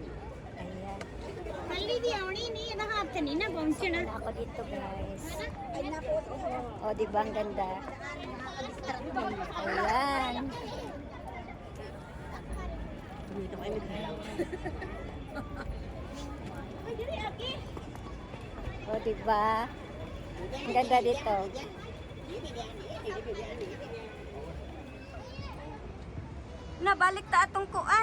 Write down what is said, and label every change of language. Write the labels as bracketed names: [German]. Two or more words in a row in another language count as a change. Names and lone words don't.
[Filipino] Ayan. [Punjabi] ਕੱਲੀ ਦੀ ਆਉਣੀ ਨਹੀਂ ਇਹਦਾ ਹੱਥ ਨਹੀਂ ਨਾ ਪਹੁੰਚਣਾ [Filipino] Ako dito guys. O, di ba ang ganda? Ayan. O, di ba? Ang ganda dito. [Cebuano] Nabalik ta atong kuan.